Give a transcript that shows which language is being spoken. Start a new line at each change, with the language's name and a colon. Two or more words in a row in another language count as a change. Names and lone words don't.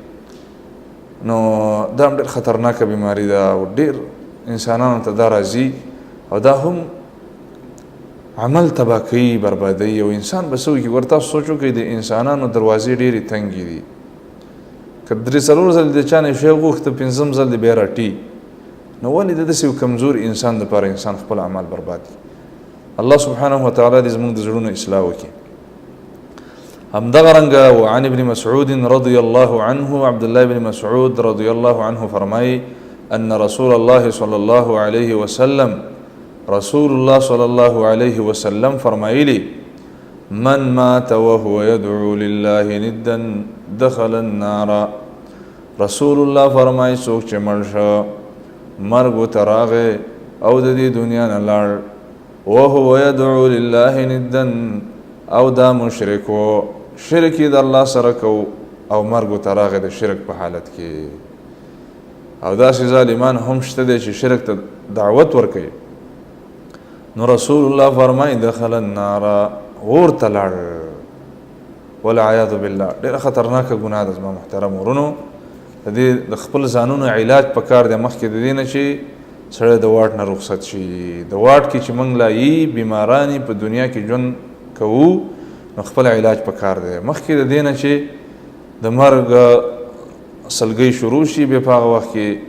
Pashto: نو دا ډېر خطرناکه بیماري ده او ډېر انسانانو ته دا راځي او دا هم عمل تباه کوي بربادوي او انسان به څه وکړي ورته سوچ وکړئ د انسانانو دروازې ډېرې تنګې دي که درې څلور ځل د چا نه شی وغوښته پنځم ځل د بیا راټي نو ولې د داسې یو کمزور انسان دپاره انسان خپل اعمال برباد کړي
Arabic: الله سبحانه وتعالی
Pashto: دې زموږ د زړونو اصلاح وکړي همدغه رنګه
Arabic: وعن ابن مسعود رضی الله عنه عبد الله بن مسعود رضی الله عنه فرمایي ان رسول الله صلی الله علیه وسلم رسول الله صلی الله علیه وسلم فرمایلی من مات وهو يدعو لله ندا دخل النار
Pashto: رسول الله فرمایي څوک چې مړ شو مرګ ورته راغی او د دې دنیا نه لاړ
Arabic: وهو يدعو لله ندا
Pashto: او دا مشرک و شرک یې د الله سره کو او مرګ ورته راغی د شرک په حالت کې او داسې ظالمان هم شته دی چې شرک ته دعوت ورکوي نو رسول الله فرمایي
Arabic: دخل النار
Pashto: اور ته لاړ
Arabic: والعیاذ بالله
Pashto: ډېره خطرناکه ګناه ده زما محترم ورونو د دې د خپل ځانونو علاج پکار دی مخکې د دې نه چې سړی د واټ نه رخصت شي د واټ کې چې موږ لایي بیمارانې په دنیا کې ژوند کوو نو خپل علاج پکار دی مخکې د دې نه چې د مرګ سلګۍ شروع شي بیا په هغه وخت کې